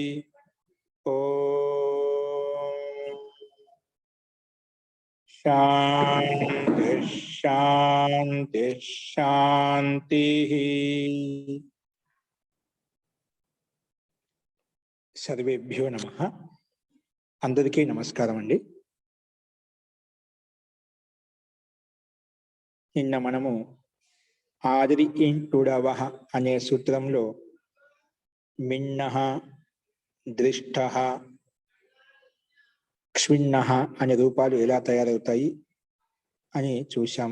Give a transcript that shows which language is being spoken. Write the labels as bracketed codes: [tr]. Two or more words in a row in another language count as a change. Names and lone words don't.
[sa] ओम शांति शांति शांति। सर्वेभ्यो नमः। [te] అందరికీ నమస్కారం అండి। నిన్న మనము ఆదిరి ఇంటుడవః అనే సూత్రంలో మిన్నః, దృష్టః, క్షిన్నః అనే రూపాలు ఎలా తయారవుతాయి అని చూశాము.